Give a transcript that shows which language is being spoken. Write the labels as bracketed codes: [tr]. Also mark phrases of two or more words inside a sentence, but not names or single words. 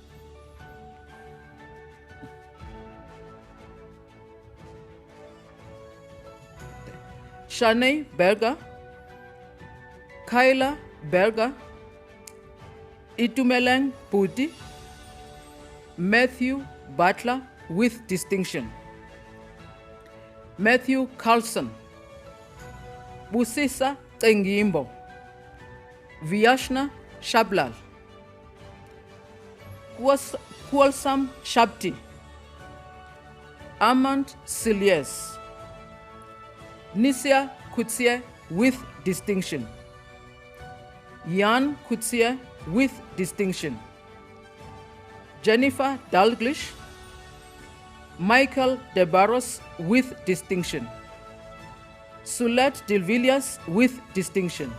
[en] Shanae Berger. Kyla Berger. Itumeleng Puti. Matthew Butler with distinction. Matthew Carlson. Busisa Tengimbo. Vyashna Shablal. Kualsam Shabti. Amand Silies. Nisia Kutsie with distinction. Jan Kutsie with distinction. Jennifer Dalglish. Michael De Barros with distinction. Sulet Dilvilliers with distinction.